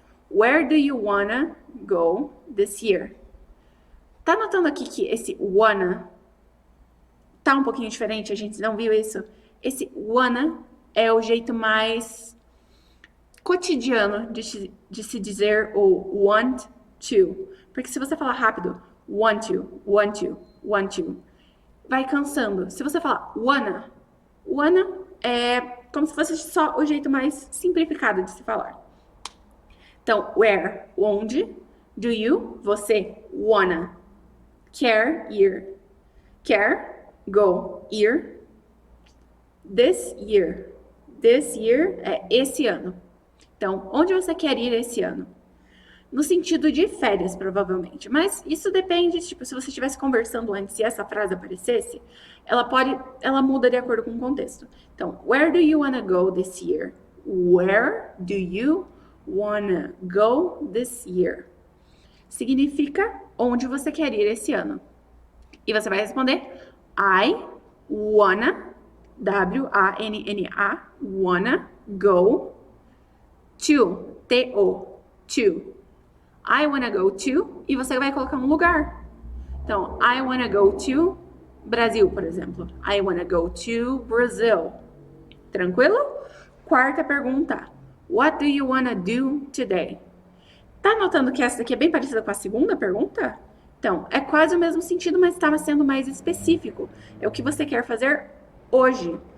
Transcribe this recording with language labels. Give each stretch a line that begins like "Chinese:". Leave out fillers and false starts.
English: Where do you wanna go this year?
Portuguese: Tá notando aqui que esse wanna tá um pouquinho diferente? A gente não viu isso? Esse wanna é o jeito mais cotidiano de se dizer o want to. Porque se você falar rápido, want to, vai cansando. Se você falar wanna é como se fosse só o jeito mais simplificado de se falar.
English: Então, where, onde, do you, você, wanna. Care, year. Care, go, year. This year. This year
Portuguese: é esse ano. Então, onde você quer ir esse ano? No sentido de férias, provavelmente. Mas isso depende, tipo, se você estivesse conversando antes e essa frase aparecesse, ela muda de acordo com o contexto.
English: Então, where do you wanna go this year? Where do you wanna go this year?
Portuguese: Significa onde você quer ir esse ano. E você vai responder
English: I wanna, W-A-N-N-A, wanna go to, T-O, to. I wanna go to,
Portuguese: e você vai colocar um lugar. Então,
English: I wanna go to Brasil,
Portuguese: por exemplo.
English: I wanna go to Brazil. Tranquilo?
Portuguese: Quarta pergunta.
English: What do you wanna do today?
Portuguese: Tá notando que essa daqui é bem parecida com a segunda pergunta? Então, é quase o mesmo sentido, mas estava sendo mais específico. É o que você quer fazer hoje.